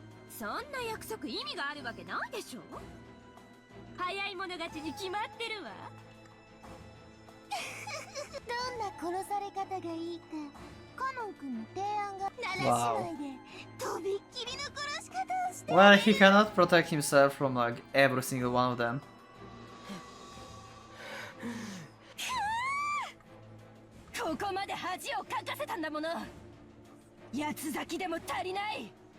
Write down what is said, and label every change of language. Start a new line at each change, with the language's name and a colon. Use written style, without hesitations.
Japanese: そんな約束意味があるわけないでしょ。早い者勝ちに決まってるわ。どんな殺され方がいいかカノン君の提案が
English: Wow.
Japanese: 7姉妹でとびっきりの殺し方をして
English: Well, he cannot protect himself from like every single one of them.
Japanese: ここまで恥をかかせたんだもの。八つ咲きでも足りない。